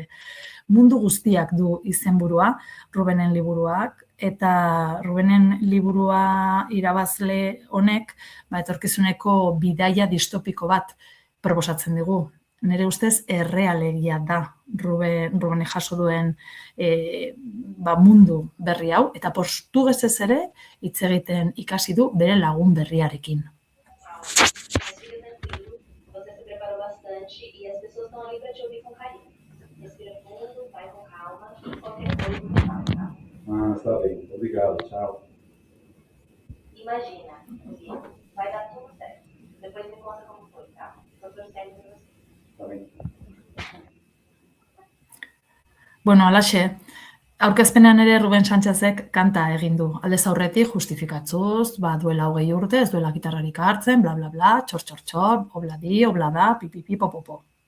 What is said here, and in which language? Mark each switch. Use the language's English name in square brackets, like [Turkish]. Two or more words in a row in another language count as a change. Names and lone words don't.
[Basque] Mundu guztiak du izenburua, Rubenen liburuak, eta Rubenen liburua irabazle honek, etorkizuneko bidaia distopiko bat proposatzen digu. Nire ustez errealegia da Ruben jaso duen mundu berri hau, eta portugesez ere hitz egiten ikasi du bere lagun berriarekin. [Portuguese] Está bem, obrigado, tchau. Imagina, vai dar tudo certo. Depois me conta como foi, tá? Tô torcendo pra você. [Basque] Bueno, alaxe, aurkezpenean ere Ruben Sánchezek kanta egin du. Aldez aurretik justifikatzuz, duela 20 urte, ez duela gitarrarik hartzen, bla, bla, bla, txor, txor, txor, obladi, oblada, pipipi, popopo.